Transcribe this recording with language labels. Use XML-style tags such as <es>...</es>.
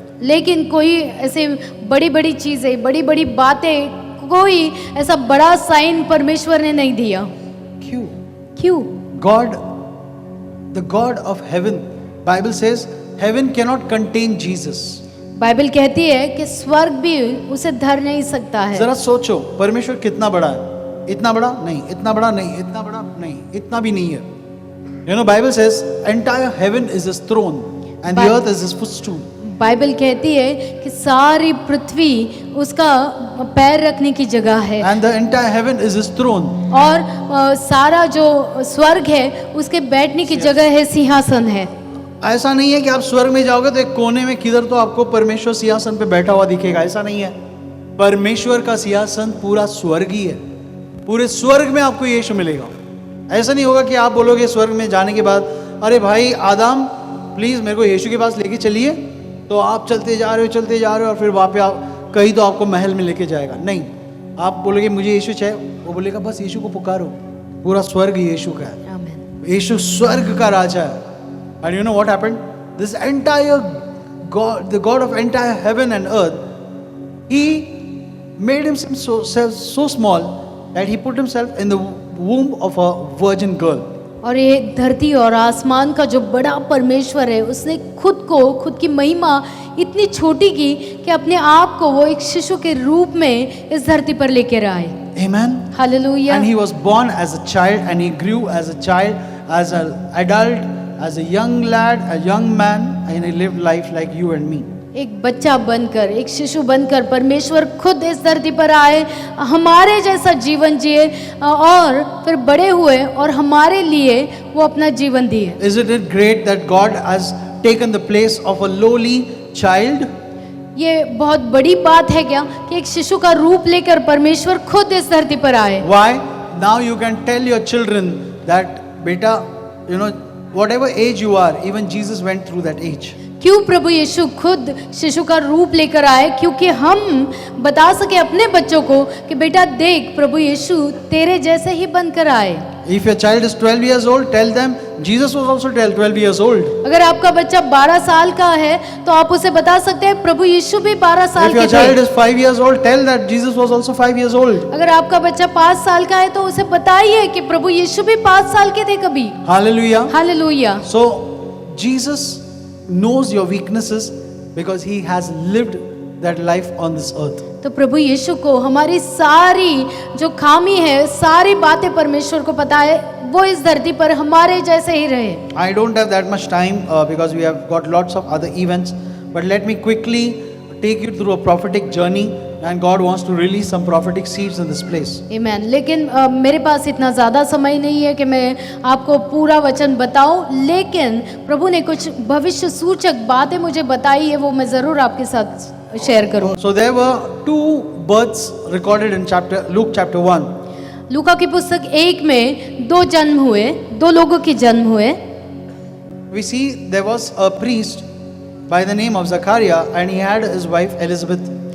<hi>लेकिन कोई ऐसे बड़ी बड़ी चीजें, बड़ी बड़ी बातें, कोई ऐसा बड़ा साइन परमेश्वर ने नहीं दिया। क्यों?</hi> <en>God, the God of heaven, Bible says heaven cannot contain Jesus.</en> <hi>Bible कहती है कि स्वर्ग भी उसे धर नहीं सकता है। जरा सोचो, परमेश्वर कितना बड़ा है? इतना बड़ा नहीं, इतना बड़ा नहीं, इतना बड़ा नहीं, इतना भी नहीं है।</hi> <en>Bible says entire heaven is his throne and the earth is his footstool.</en> <hi>Bible कहती है कि सारी पृथ्वी उसका पैर रखने की जगह है।</hi> <en>And the entire heaven is his throne.</en> <hi>और सारा जो स्वर्ग है उसके बैठने की जगह है, सिंहासन है। ऐसा नहीं है कि आप स्वर्ग में जाओगे तो एक कोने में किधर तो आपको परमेश्वर सिंहासन पे बैठा हुआ दिखेगा, ऐसा नहीं है। परमेश्वर का सिंहासन पूरा स्वर्ग ही है, पूरे स्वर्ग में आपको यीशु मिलेगा। ऐसा नहीं होगा कि आप बोलोगे स्वर्ग में जाने के बाद, अरे भाई आदम प्लीज मेरे को यीशु के पास लेके चलिए, तो आप चलते जा रहे हो और फिर वहाँ पे आप कहीं तो आपको महल में लेके जाएगा। नहीं, आप बोलोगे मुझे यीशु चाहिए, वो बोलेगा बस यीशु को पुकारो, पूरा स्वर्ग यीशु का है। यीशु स्वर्ग का राजा है।</hi> <en>And you know what happened? This entire God, the God of entire heaven and earth, he made himself so small that he put himself in the womb of a virgin girl.</en> <hi>और ये धरती और आसमान का जो बड़ा परमेश्वर है, उसने खुद की महिमा इतनी छोटी की कि अपने आप को वो एक शिशु के रूप में इस धरती पर लेकर आए।</hi> <en>Amen.</en> <hi>Hallelujah.</hi> <en>And he was born as a child and he grew as a child, as an adult, as a young lad, a young man, and he lived life like you and me.</en> <hi>एक बच्चा बनकर, एक शिशु बनकर परमेश्वर खुद इस धरती पर आए, हमारे जैसा जीवन जिए और फिर बड़े हुए और हमारे लिए वो अपना जीवन दिए।</hi> <en>Isn't it great that God has taken the place of a lowly child?</en> <hi>ये बहुत बड़ी बात है क्या कि एक शिशु का रूप लेकर परमेश्वर खुद इस धरती पर आए।</hi> <en>Why? Now you can tell your children that, beta, whatever age you are, even Jesus went through that age.</en> <hi>क्यों प्रभु यीशु खुद शिशु का रूप लेकर आए? क्योंकि हम बता सके अपने बच्चों को कि बेटा देख, प्रभु यीशु तेरे जैसे ही बनकर आए।</hi> <en>If your child is 12 years old, tell them Jesus was also 12 years old.</en> <hi>अगर आपका बच्चा 12 साल का है तो आप उसे बता सकते हैं प्रभु यीशु भी 12 साल</hi> <en>If</en> <hi>के</hi> <en>your</en> <hi>थे।</hi> <en>child is 5 years old, tell that Jesus was also 5 years old.</en> <hi>अगर आपका बच्चा 5 साल का है तो उसे बताइए कि प्रभु यीशु भी 5 साल के थे कभी।</hi> <en>Hallelujah.</en> <hi>Hallelujah.</hi> <en>So Jesus knows your weaknesses because he has lived that life on this earth.</en> <hi>तो प्रभु यीशु को हमारी सारी जो खामी है, सारी बातें परमेश्वर को पता है, वो इस धरती पर हमारे जैसे ही रहे।</hi> <en>I don't have that much time because we have got lots of other events, but let me quickly take you through a prophetic journey, and God wants to release some prophetic seeds in this place.</en> <hi>आमीन। लेकिन मेरे पास इतना ज़्यादा समय नहीं है कि मैं आपको पूरा वचन बताऊं, लेकिन प्रभु ने कुछ भविष्य सूचक बातें मुझे बताई है, वो मैं ज़रूर आपके साथ शेयर करूं।</hi> <en>So there were two births recorded in Luke chapter 1.</en> <hi>लूका की पुस्तक 1 में 2 जन्म हुए, 2 लोगों के जन्म हुए।</hi> <en>We see there was a priest by the name of Zachariah, and he had his wife Elizabeth.</en>